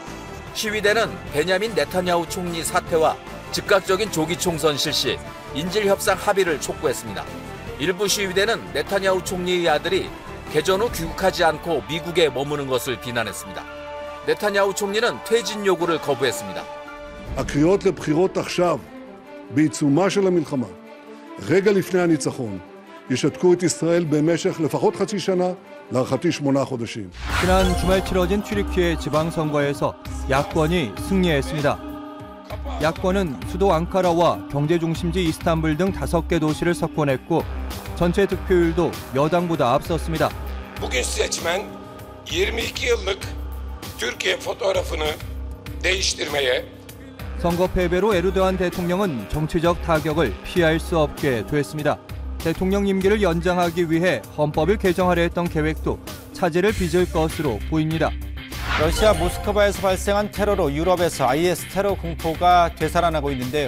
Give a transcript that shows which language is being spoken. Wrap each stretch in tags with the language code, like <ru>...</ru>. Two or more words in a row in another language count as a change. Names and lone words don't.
<ko>시위대는 베냐민 네타냐후 총리 사퇴와 즉각적인 조기 총선 실시, 인질 협상 합의를 촉구했습니다. 일부 시위대는 네타냐후 총리의 아들이 개전 후 귀국하지 않고 미국에 머무는 것을 비난했습니다. 네타냐후 총리는 퇴진 요구를 거부했습니다.</ko> <he>הקריאות לבחירות עכשיו, בעיצומה של המלחמה, רגע לפני הניצחון, ישתקו את ישראל במשך לפחות חצי שנה, להערכתי 8 חודשים.</he> <ko>지난 주말 치러진 튀르키예 지방선거에서 야권이 승리했습니다. 야권은 수도 앙카라와 경제 중심지 이스탄불 등 5개 do시를 석권했고 전체 득표율도 여당보다 앞섰습니다.</ko> <tr>Bugün seçmen 22 yıllık Türkiye fotoğrafını değiştirmeye</tr> <ko>선거 패배로 에르도안 대통령은 정치적 타격을 피할 수 없게 됐습니다. 대통령 임기를 연장하기 위해 헌법을 개정하려 했던 계획도 차질을 빚을 것으로 보입니다. 러시아 모스크바에서 발생한 테러로 유럽에서 IS 테러 공포가 되살아나고 있는데요.</ko>